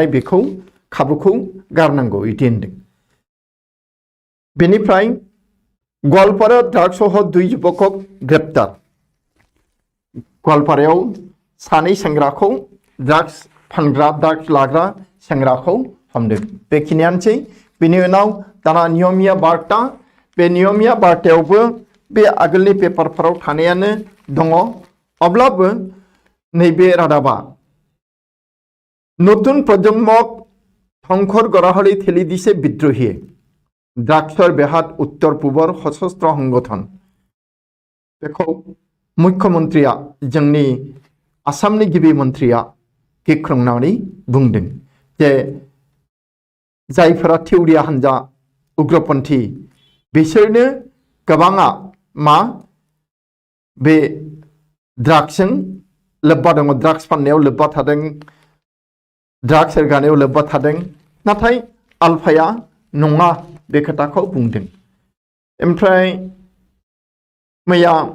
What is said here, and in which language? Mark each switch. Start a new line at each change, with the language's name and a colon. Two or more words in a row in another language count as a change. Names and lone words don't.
Bodo: बेखौ खाबुखौ गारनांगौ इदि होनदों बेनिफ्राय गवालपारा ड्राग्ससह 2 युवकखौ ग्रेप्तार गवालपारायाव सानै सेंग्राखौ ड्राग्स फानग्रा ड्राग्स लाग्रा सेंग्राखौ हमदों बेखिनियानोसै बिनि उनाव दाना नियमिया बार्ता बे नियमिया बार्तायावबो बे आगोलनि पेपारफोराव थानायानो दङ अब्लाबो नैबे रादाबा
Assamese: নতুন প্ৰজন্মক ধ্বংসৰ গৰাহলৈ ঠেলি দিছে বিদ্ৰোহীয়ে ড্ৰাগছৰ বেহাত উত্তৰ পূবৰ সশস্ত্ৰ
Bodo: সংগঠন बेखौ मुख्यमंत्रिया जोंनि आसामनि गिबि मन्त्रिया गिख्रंनानै बुंदों जे जायफोरा थिउरिया हान्जा उग्रपन्थी बिसोरनो गोबाङा मा बे ड्राग्सजों लोब्बा दङ ड्राग्स फाननायाव लोब्बा थादों ड्राग्स रोगानायाव लोब्बा थादों नाथाय आलफाया नङा बे खोथाखौ बुंदों ओमफ्राय मैया